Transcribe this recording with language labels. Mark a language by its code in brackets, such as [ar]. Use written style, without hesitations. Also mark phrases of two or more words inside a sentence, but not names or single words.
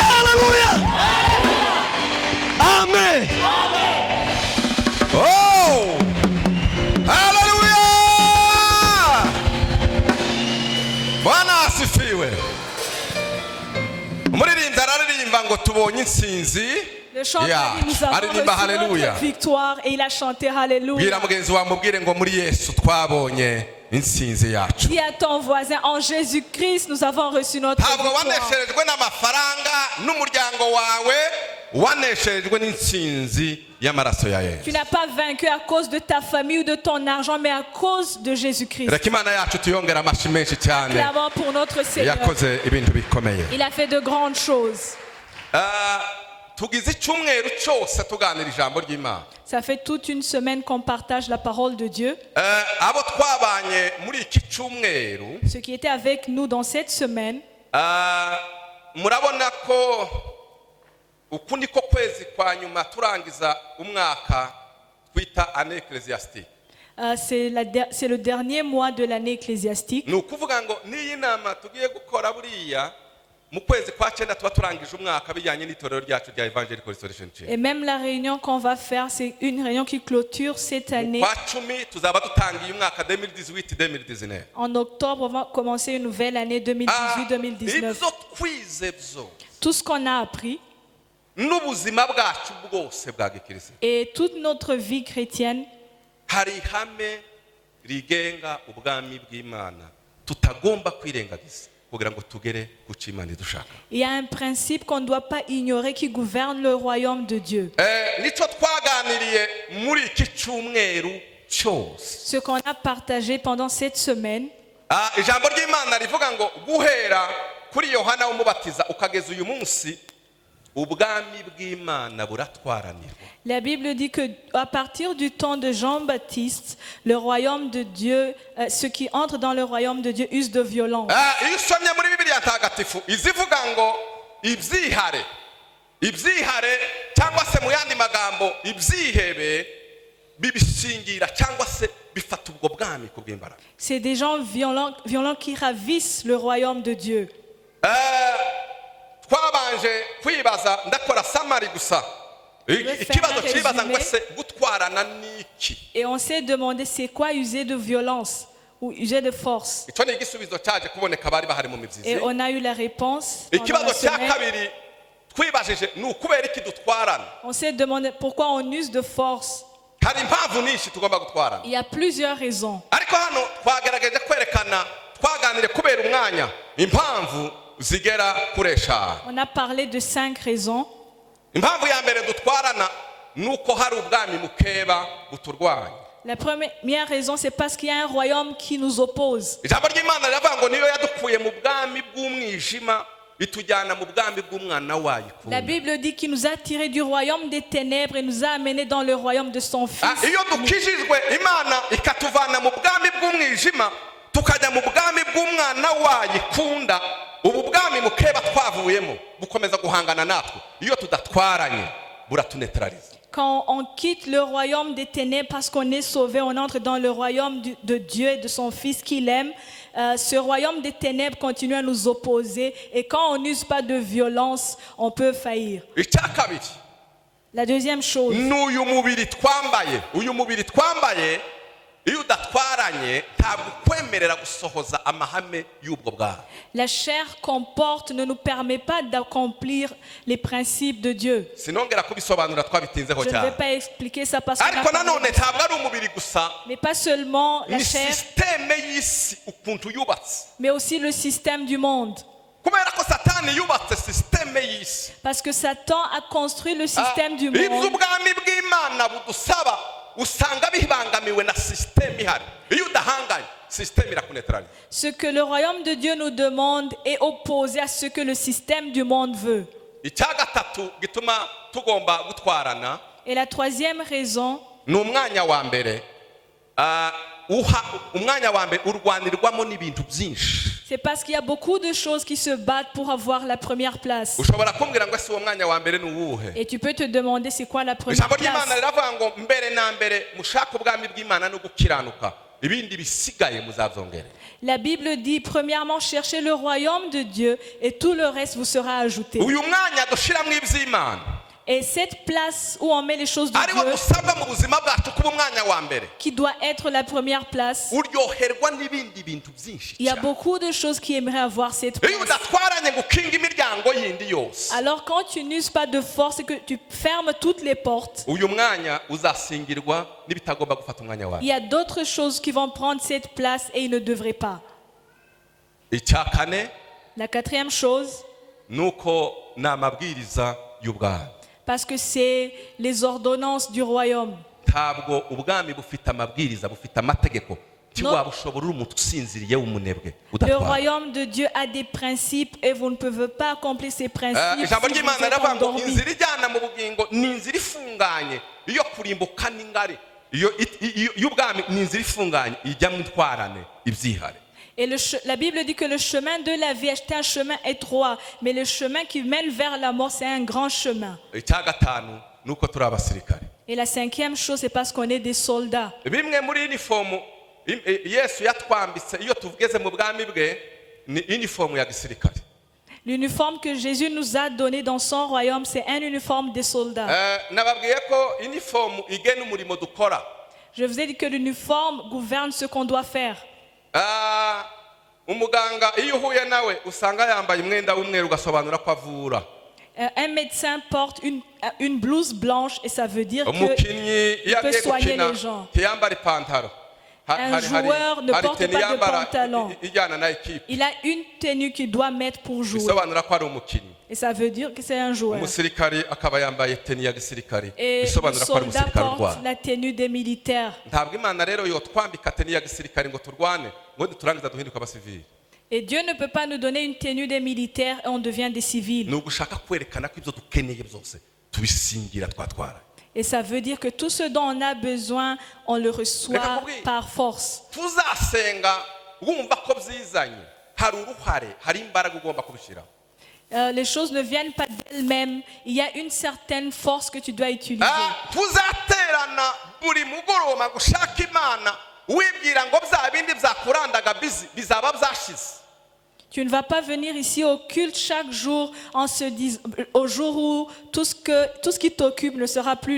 [rw] Haleluya. Amen. Oh! Haleluya! [sw] Bwana asifiwe. [rw] Umuririmbyi araririmba ngo tubonye intsinzi. [fr] Le chanteur dit nous avons reçu notre victoire et il a chanté Alléluia. [rw] Bwira mugenzi wawe mubwire ngo muri Yesu twabonye intsinzi yacu. [fr] Dis à ton voisin, en Jésus-Christ nous avons reçu notre [rw] Ntabwo [fr] victoire. [rw] wanesherejwe n'amafaranga n'umuryango wawe, wanesherejwe n'intsinzi y'amaraso ya Yesu. [fr] Tu n'as pas vaincu à cause de ta famille ou de ton argent, mais à cause de Jésus-Christ. [rw] Reka Imana yacu tuyongera amashyi menshi cyane. [fr] Clamons pour notre Seigneur. [rw] Yakoze ibintu bikomeye. [fr] Il a fait de grandes choses. [rw] tugize icyumweru cyose tuganira ijambo ry'Imana. [fr] Ça fait toute une semaine qu'on partage la parole de Dieu. [rw] Abo twabanye muri iki cyumweru, [fr] Ceux qui étaient avec nous dans cette semaine, [rw] murabona ko uku niko kwezi kwa nyuma turangiza umwaka twita [fr] année ecclésiastique. c'est le dernier mois de l'année ecclésiastique. [rw] Ni ukuvuga ngo n'iyi nama tugiye gukora buriya mu kwezi kwa cyenda tuba turangije umwaka bijyanye n'itorero ryacu rya Evangelical Restoration Church. [fr] Et même la réunion qu'on va faire, c'est une réunion qui clôture cette année. [rw] Kwa cumi tuzaba dutangiye umwaka 2018-2019. [fr] En octobre, on va commencer une nouvelle année 2018-2019. [rw] Ibyo twize byo [fr] Tout ce qu'on a appris [rw] n'ubuzima bwacu bwose bwa gikirisitu, [fr] et toute notre vie chrétienne, [rw] hari ihame rigenga ubwami bw'Imana tutagomba kwirengagiza kugira ngo tugere ku cyo Imana idushaka. [fr] il y a un principe qu'on ne doit pas ignorer qui gouverne le royaume de Dieu. [rw] Nicyo twaganiriye muri iki cyumweru cyose. [fr] Ce qu'on a partagé pendant cette semaine, [rw] Ijambo ry'Imana rivuga ngo guhera kuri Yohana w'umubatiza ukageza uyu munsi ubwami bw'Imana buratwaranirwa. [fr] la Bible dit que à partir du temps de Jean-Baptiste, le royaume de Dieu, ceux qui entrent dans le royaume de Dieu usent de violence. [rw] Iyo usomye muri Bibiliya ntagatifu izivuga ngo ibyihare cyangwa se mu yandi magambo ibyihebe bibishingira cyangwa se bifata ubwo bwami ku bw'imbaraga. [fr] C'est des gens violents qui ravissent le royaume de Dieu. [rw] Twabanje kwibaza ndakora samari gusa ikibazo kibaza ngo se gutwarana n'iki. [fr] Et on s'est demandé c'est quoi user de violence ou user de force. [rw] Icyo ni igisubizo cyaje kuboneka bari bahari mu mibyizi. [fr] Et on a eu la réponse. Pendant [rw] Ikibazo [fr] la [rw] cya [fr] semaine. [rw] kabiri twibajije ni ukubera iki dutwarana. [fr] On s'est demandé pourquoi on use de force. [rw] Hari impamvu nyinshi tugomba gutwarana. [fr] Il y a plusieurs raisons. [rw] Ariko hano twagerageje kwerekana twaganire kubera umwanya impamvu zigera kuri eshanu. [fr] On a parlé de 5 raisons. [rw] Impamvu ya mbere dutwarana nuko hari ubwami mukeba buturwanya. [fr] La première raison, c'est parce qu'il y a un royaume qui nous oppose. [rw] Ijambo ry'Imana riravuga ngo niyo yadukuye mu bwami bw'umwijima itujyana mu bwami bw'umwana wayo. [fr] La Bible dit qu'il nous a tirés du royaume des ténèbres et nous a amenés dans le royaume de son Fils. [rw] Iyo dukijijwe Imana ikatuvana mu bwami bw'umwijima tukajya mu bwami bw'umwana wayo ikunda, ubu bwami mukeba twavuyemo bukomeza guhangana natwe iyo tudatwaranye buratunetraliza. [fr] Quand on quitte le royaume des ténèbres parce qu'on est sauvé, on entre dans le royaume de Dieu et de son Fils qu'il aime. Ce royaume des ténèbres continue à nous opposer et quand on n'use pas de violence, on peut faillir. [rw] Icya kabiri, [fr] La deuxième chose, [rw] n'uyu mubiri twambaye iyo udatwaranye ntabwo kwemerera gusohoza amahame y'ubwo bwami. [fr] la chair qu'on porte ne nous permet pas d'accomplir les principes de Dieu. [rw] Sinongera kubisobanura twabitinzeho [fr] Je ne vais [rw] cyane. [fr] pas expliquer ça parce qu'on a [rw] Ariko [fr] parlé [rw] nanone [fr] de ça. [rw] ntabwo ari umubiri gusa, [fr] Mais pas seulement la [rw] ni [fr] chair, [rw] systeme y'isi ukuntu yubatse. [fr] mais aussi le système du monde. [rw] Kubera ko Satani yubatse systeme y'isi. [fr] Parce que Satan a construit le système du [rw] Ibyo [fr] monde. [rw] ubwami bw'Imana budusaba usanga bibangamiwe na systeme ihari. Iyo udahanganye systeme irakunetraliza. [fr] Ce que le royaume de Dieu nous demande est opposé à ce que le système du monde veut. [rw] Icya gatatu gituma tugomba gutwarana [fr] Et la troisième raison, [rw] ni umwanya wa mbere urwanirwamo n'ibintu byinshi. [fr] c'est parce qu'il y a beaucoup de choses qui se battent pour avoir la première place. [rw] Ushobora kumbwira ngo ese uwo mwanya wa mbere ni uwuhe? [fr] Et tu peux te demander c'est quoi la première [rw] Ijambo ry'Imana [fr] place. [rw] riravuga ngo mbere na mbere mushaka ubwami bw'Imana no gukiranuka ibindi bisigaye muzabyongere. [fr] La Bible dit premièrement cherchez le royaume de Dieu et tout le reste vous sera ajouté. [rw] Uyu mwanya dushiramo iby'Imana [fr] Et cette place où on met les choses de [rw] ariwo [fr] Dieu, [rw] dusabwa mu buzima bwacu kuba umwanya wa mbere, [fr] qui doit être la première place, [rw] uryoherwa n'ibindi bintu byinshi [fr] il y a [rw] cyane. [fr] beaucoup de choses qui aimeraient avoir cette [rw] Iyo [fr] place. [rw] udatwaranye ngo ukinge imiryango yindi yose, [fr] Alors quand tu n'uses pas de force et que tu fermes toutes les portes, [rw] uyu mwanya uzasingirwa n'ibitagomba gufata umwanya wawe. [fr] il y a d'autres choses qui vont prendre cette place et ils ne devraient pas. [rw] Icya kane [fr] La quatrième chose, [rw] nuko ni amabwiriza y'ubwami. [fr] parce que c'est les ordonnances du royaume. [rw] Ntabwo ubwami bufite amabwiriza, bufite amategeko ntiwaba ushobora uri umuntu usinziriye w'umunebwe [fr] Le [rw] udatwara. [fr] royaume de Dieu a des principes et vous ne pouvez pas accomplir ces principes [rw] ijambo [fr] si vous [rw] ry'imana [fr] êtes [rw] riravuga ngo [fr] endormi. [rw] inzira ijyana mu bugingo ni inzira ifunganye, iyo kurimbuka n'ingari, y'ubwami ni inzira ifunganye ijya mu ntwarane ibyihare. [fr] Et la Bible dit que le chemin de la vie est un chemin étroit, mais le chemin qui mène vers la mort, c'est un grand chemin. [rw] icya gatanu ni uko turi abasirikare. [fr] Et la cinquième chose, c'est parce qu'on est des soldats. [rw] bimwe muri inifomu yesu yatwambitse iyo tugeze mu bwami bwe ni inifomu ya gisirikare. [fr] L'uniforme que Jésus nous a donné dans son royaume, c'est un uniforme des soldats. [rw] nababwiye ko inifomu igena umurimo dukora. [fr] Je vous ai dit que l'uniforme gouverne ce qu'on doit faire. [rw] umuganga iyo uhuye nawe usanga yambaye umwenda w'umweru ugasobanura ko avura. [fr] Un médecin porte une blouse blanche et ça veut dire [rw] umukinnyi [fr] qu'il [rw] iyo [fr] peut [rw] agiye [fr] soigner [rw] gukina [fr] les gens. [rw] ntiyambara ipantaro. [fr] Un joueur ne porte [rw] teni [fr] pas de [rw] yambara [fr] pantalon. [rw] ijyana na ekipe [fr] Il a une tenue qu'il doit mettre pour jouer. [rw] bisobanura ko ari umukinnyi. [fr] Et ça veut dire que c'est un joueur. [rw] umusirikari akaba yambaye teni ya gisirikari [fr] Et le [rw] bisobanura ko ari [fr] soldat [rw] umusirikari [fr] porte [rw] urwana. [fr] la tenue des militaires. [rw] ntabwo imana rero yotwambika teni ya gisirikari ngo turwane ngo turangiza duhinduke abasivili. [fr] Et Dieu ne peut pas nous donner une tenue des militaires et on devient des civils. [rw] ni ugushaka kwerekana ko ibyo dukeneye byose tubisingira twatwara. [fr] Et ça veut dire que tout ce dont on a besoin, on le reçoit par force. [rw] tuzasenga wumva ko byizanye hari uruhare hari imbaraga ugomba kubishyiraho. [fr] Les choses ne viennent pas d'elles-mêmes. Il y a une certaine force que tu dois utiliser. [rw] tuzaterana buri mugoroba gushaka imana wibwira ngo bya bindi byakurandaga bizaba byashize. [fr] Tu ne vas pas venir ici au culte chaque jour en se disant, au jour où tout ce qui t'occupe ne sera plus là.